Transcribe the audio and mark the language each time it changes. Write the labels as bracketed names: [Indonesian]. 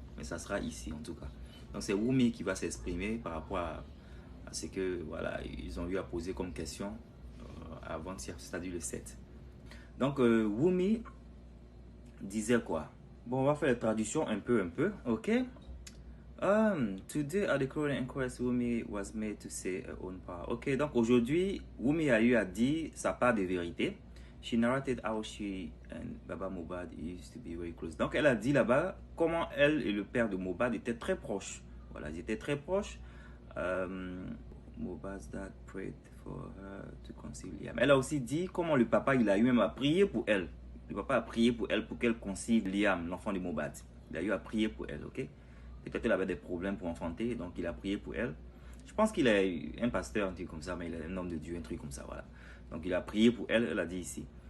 [French] Mais ça sera ici en tout cas. Donc c'est Wumi qui va s'exprimer par rapport à ce que voilà, ils ont eu à poser comme question avant-hier, c'est-à-dire le 7. Donc Wumi disait quoi? Bon, on va faire la traduction un peu, ok? [English] Today at the current inquest, Wumi was made to say her own part. [French] Ok, donc aujourd'hui, Wumi a eu à dire sa part de vérité. [English] She narrated how she and Baba Mohbad used to be very close. [French] Donc elle a dit là-bas comment elle et le père de Mohbad étaient très proches. Voilà, ils étaient très proches. [English] Mohbad's dad prayed for her to conceive Liam. [French] Elle a aussi dit comment le papa il a eu même à prier pour elle. Le papa a prié pour elle pour qu'elle concive Liam, l'enfant de Mohbad. Il a eu à prier pour elle, ok? Peut-être qu'elle avait des problèmes pour enfanter, donc il a prié pour elle. Je pense qu'il est un pasteur, un truc comme ça, mais il est un homme de Dieu, un truc comme ça, voilà. Donc il a prié pour elle, elle a dit ici.